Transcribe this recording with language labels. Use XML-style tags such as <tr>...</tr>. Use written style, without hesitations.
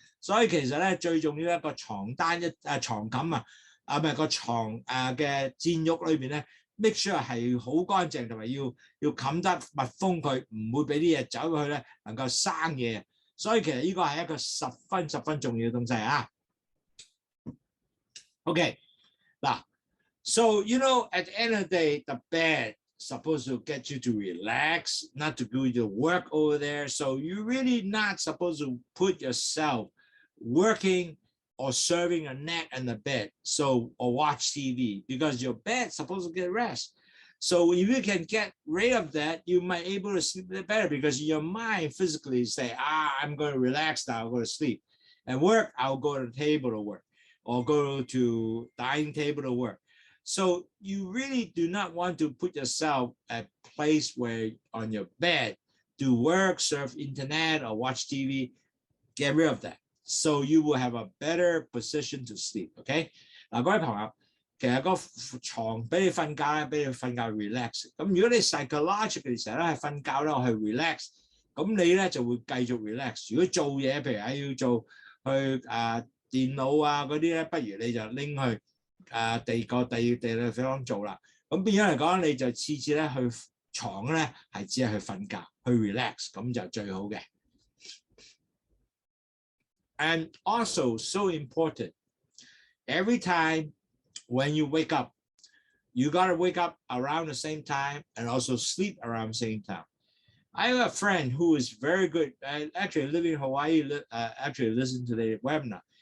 <yue>所以其實咧最重要一個床單床冚啊，唔係個床嘅墊褥裏邊咧。</yue> <en>make sure</en> <yue>係好乾淨，同埋要冚得密封佢，唔會俾啲嘢走過去咧，能夠生嘢。所以其實呢個係一個十分重要嘅東西啊。</yue> <en>Okay, now, so you know, at the end of the day, the bed supposed to get you to relax, not to do your work over there. So you're really not supposed to put yourself working or serving a nap in the bed, so or watch TV, because your bed's supposed to get rest. So if you can get rid of that, you might be able to sleep better, because your mind physically say, I'm going to relax now, I'll go to sleep. And work, I'll go to the table to work, or go to dining table to work. So you really do not want to put yourself at a place where on your bed, do work, surf internet, or watch TV. Get rid of that. So you will have a better position to sleep. Okay?</en> <yue>嗱，各位朋友，其實個床俾你瞓覺咧，俾你瞓覺 relax。咁如果你 psychologically 成日都係瞓覺咧，我係 relax，咁你咧就會繼續 relax。如果做嘢，譬如係要做去電腦啊嗰啲咧，不如你就拎去第二地方做啦。咁變咗嚟講，你就次次咧去床咧係只係去瞓覺，去 relax，咁就最好嘅。</yue> <en>And also, so important, every time when you wake up, you got to wake up around the same time and also sleep around the same time. I have a friend who is very good, actually living in Hawaii, actually listen to the webinar.</en>